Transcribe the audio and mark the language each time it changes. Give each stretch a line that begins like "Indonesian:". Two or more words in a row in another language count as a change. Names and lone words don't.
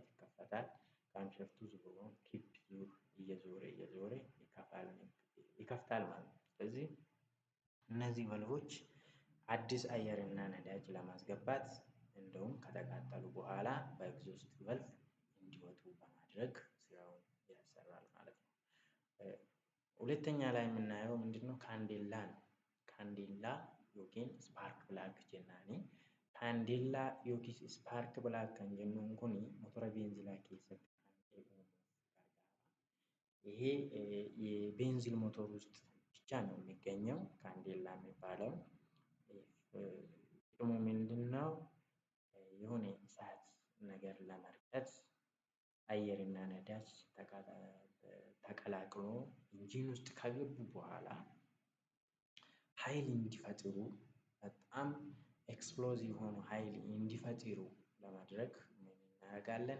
Amharic: ይከፈታል። ካምሸፍቱ ዞሮ ኪፕ ዙር እየዞረ ይከፍታል ማለት ነው። ስለዚህ እነዚህ ቫልቮች አዲስ አየርና ነዳጅ ለማስገባት እንደውም ከተቃጠሉ በኋላ በኤግዞስት ቫልቭ እንዲወጡ በማድረግ ስራውን ያሰራል ማለት ነው። ሁለተኛ ላይ የምናየው ምንድነው? ካንዴላ ነው።
Oromo: kandeelaa yookin
English: spark plug
Oromo: jennaan kandeelaa yookis
English: spark plug
Oromo: kan jennuun kun motora benziilaa keessatti
Amharic: ይሄ የቤንዚል ሞተር ውስጥ ብቻ ነው የሚገኘው ካንዴላ የሚባለው። ጥቅሙ ምንድነው? የሆነ እሳት ነገር ለመርጨት አየርና ነዳጅ ተቀላቅሎ ኢንጂን ውስጥ ከገቡ በኋላ ኃይል እንዲፈጥሩ በጣም ኤክስፕሎዚቭ ሆኖ ኃይል እንዲፈጥሩ ለማድረግ ምን እናደርጋለን?